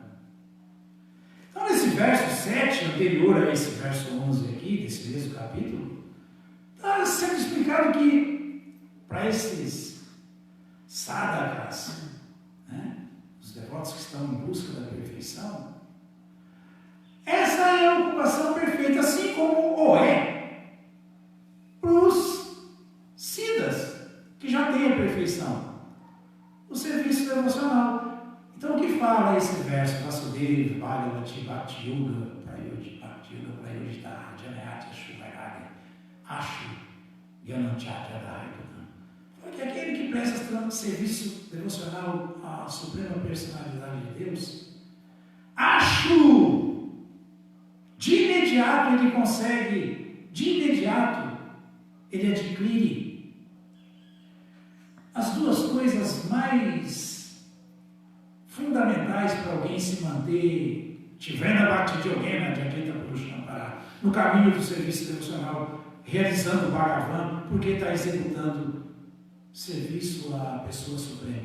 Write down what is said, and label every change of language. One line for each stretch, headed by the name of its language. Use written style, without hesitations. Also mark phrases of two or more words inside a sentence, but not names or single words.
Portuguese: Então, nesse verso 7, anterior a esse verso 11 aqui, desse mesmo capítulo, está sendo explicado que para esses sadhakas, né, os devotos que estão em busca da perfeição, essa é a ocupação perfeita, assim como o é para os siddhas, que já têm a perfeição, o serviço devocional. Então, o que fala esse verso?
Sanskrit: Vasudeva Bhagavati Bhakti Yoga Prayodhita Janayati Ashu Vairagya Ashu Gyananchadhyadahaitukam.
Portuguese: Porque aquele que presta serviço devocional à Suprema Personalidade de Deus, acho, de imediato ele consegue, de imediato ele adquire as duas coisas mais fundamentais para alguém se manter, tiver na
Sanskrit: Bhakti Yogena,
Portuguese: no caminho do serviço devocional, realizando o Bhagavan, porque está executando serviço à pessoa suprema.